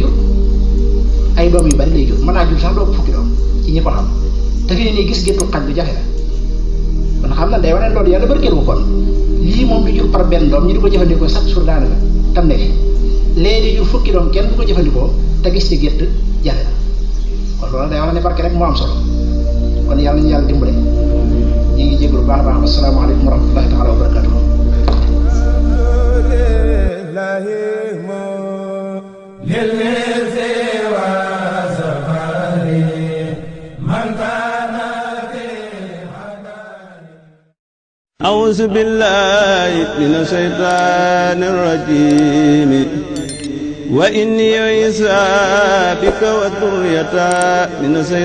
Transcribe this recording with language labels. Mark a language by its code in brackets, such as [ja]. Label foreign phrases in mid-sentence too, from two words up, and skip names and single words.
[wo] jur ay doom yu bari lay jur mën naa jur sax doo fukki doom ci ñi ko xam te fi ne nii gis géttu xaj bi jafe la kon xam na day wane loolu yàlla barkeel ko kon lii moom du jur par benn doom ñu di ko jëfandikoo [fr] chaque jour [wo] daanaka tam ne fi léegi di jur fukki doom kenn du ko jëfandikoo te gis ci gétt jafe la kon loolu day wane ne barke rek moo am solo kon yàlla ñu yàlla dimbale ñu ngi jégalu baax a baax [ar] السلام عليكم ورحمة الله تعالى وبركاته أعوذ بالله من الشيطان الرجيم وإني عيسى بك وذريتها من الشيطان